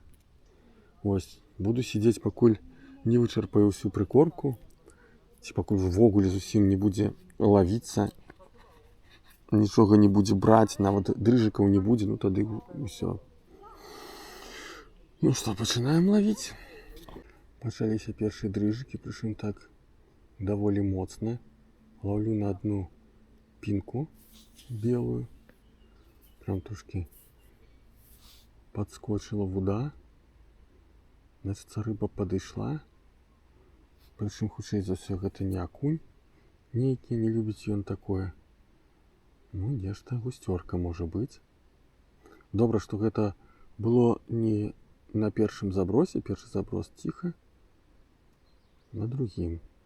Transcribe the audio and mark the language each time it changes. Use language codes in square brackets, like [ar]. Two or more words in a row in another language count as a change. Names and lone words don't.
[be] Вось, буду сидзець, пакуль не вычарпаю ўсю прыкормку, ці пакуль увогуле зусім не будзе лавіцца, нічога не будзе браць, нават дрыжыкаў не будзе, ну тады ўсё. Ну што, пачынаем лавіць. Пачаліся першыя дрыжыкі, прычым так даволі моцна. [ru] Ловлю на одну пінку белую. Прям трошки подскочила вода. [be] Значит, рыба падышла. Прычым хутчэй за ўсё гэта не акунь нейкі, не любіць ён такое. Ну, нешта гусцёрка можа быць. Добра, што гэта было не на першым забросе, першы заброс ціха, на другім.